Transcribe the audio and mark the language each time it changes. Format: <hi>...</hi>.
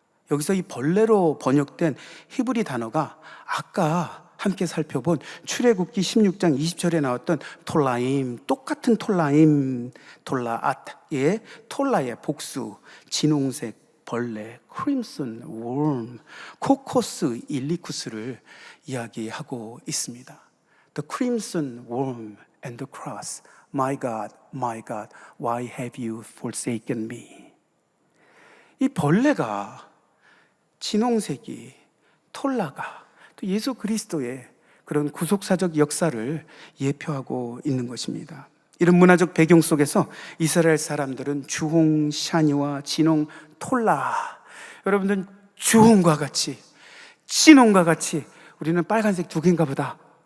<ko>여기서 이 벌레로 번역된 히브리 단어가 아까 함께 살펴본 출애굽기 16장 20절에 나왔던 톨라임, 똑같은 톨라임, 톨라앗의 톨라의 복수, 진홍색 벌레, 크림슨 웜, 코코스 일리쿠스를 이야기하고 있습니다.</ko> <en>The crimson worm and the cross. My God, why have you forsaken me?</en> <ko>이 벌레가, 진홍색이, 톨라가 또 예수 그리스도의 그런 구속사적 역사를 예표하고 있는 것입니다. 이런 문화적 배경 속에서 이스라엘 사람들은 주홍, 샤니와 진홍, 톨라, 여러분들은 주홍과 같이, 진홍과 같이 우리는 빨간색 두 개인가 보다.</ko>